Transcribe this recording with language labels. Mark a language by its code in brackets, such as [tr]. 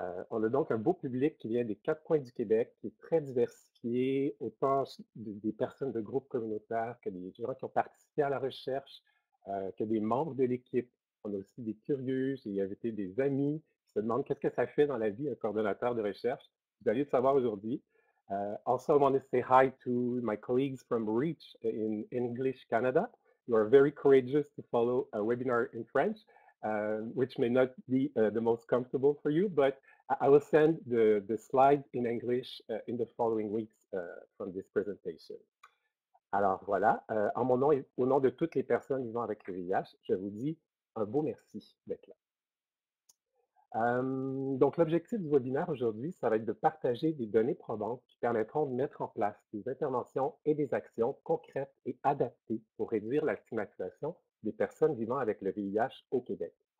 [fr] On a donc un beau public qui vient des quatre coins du Québec, qui est très diversifié, autant des personnes de groupes communautaires que des gens qui ont participé à la recherche, que des membres de l'équipe. On a aussi des curieux, j'ai invité des amis qui se demandent qu'est-ce que ça fait dans la vie un coordonnateur de recherche. Vous allez le savoir aujourd'hui. [en] Also, I want to say hi to my colleagues from REACH in English Canada. You are very courageous to follow a webinar in French, which may not be the most comfortable for you, but I will send the slides in English in the following weeks from this presentation. [fr] Alors voilà, en mon nom et au nom de toutes les personnes vivant avec le VIH, je vous dis un beau merci d'être là. Donc, l'objectif du webinaire aujourd'hui, ça va être de partager des données probantes qui permettront de mettre en place des interventions et des actions concrètes et adaptées pour réduire la stigmatisation des personnes vivant avec le VIH au Québec.